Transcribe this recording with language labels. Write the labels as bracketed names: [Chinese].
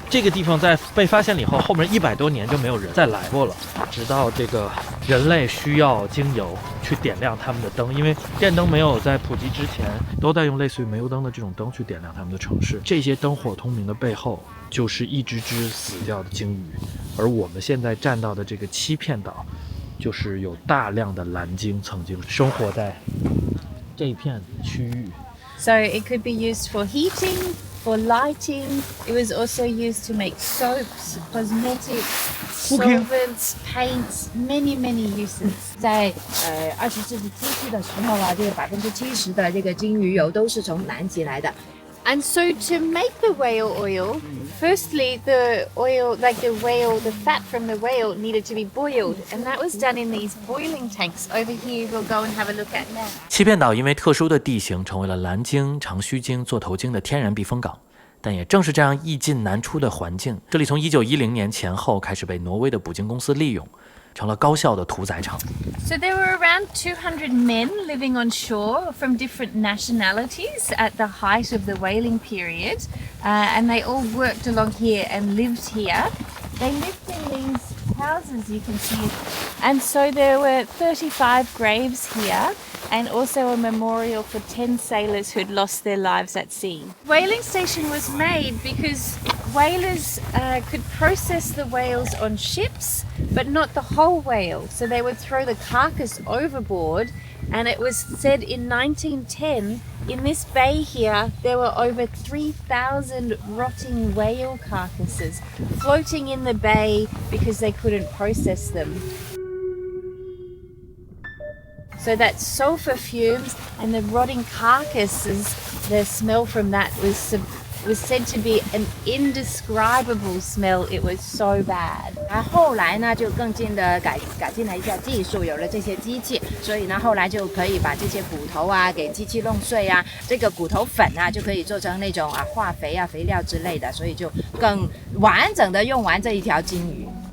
[Chinese] 这个地方在被发现了以后，后面100多年就没有人再来过了，直到这个人类需要精油去点亮他们的灯，因为电灯没有在普及之前，都在用类似于煤油灯的这种灯去点亮他们的城市。这些灯火通明的背后，就是一只只死掉的鲸鱼，而我们现在站到的这个欺骗岛，就是有大量的蓝鲸曾经生活在这一片区域。 [English] So it could be used for heating, for lighting. It was also used to make soaps, cosmetics, solvents, paints, many uses. [Chinese] 在20世纪初期的时候啊，这个70%的这个鲸鱼油都是从南极来的。 [English] And so to make the whale oil, firstly the oil, like the fat from the whale needed to be boiled, and that was done in these boiling tanks. Over here we'll go and have a look at now. [Chinese] 欺骗岛因为特殊的地形，成为了蓝鲸、长须鲸、座头鲸的天然避风港。但也正是这样易进难出的环境，这里从1910年前后开始被挪威的捕鲸公司利用，成了高效的屠宰场。 [English] So there were around 200 men living on shore from different nationalities at the height of the whaling period, and they all worked along here and lived here. They lived in these houses, you can see, and so there were 35 graves here, and also a memorial for 10 sailors who'd lost their lives at sea. Whaling station was made because whalers could process the whales on ships, but not the whole whale. So they would throw the carcass overboard, and it was said in 1910, in this bay here, there were over 3,000 rotting whale carcasses floating in the bay because they couldn't process them. So that sulfur fumes and the rotting carcasses, the smell from that was was said to be an indescribable smell. It was so bad. [Chinese] 然后后来呢，就更进的改进了一下技术，有了这些机器，所以呢，后来就可以把这些骨头啊给机器弄碎啊，这个骨头粉啊就可以做成那种化肥啊、肥料之类的，所以就更完整的用完这一条鲸鱼。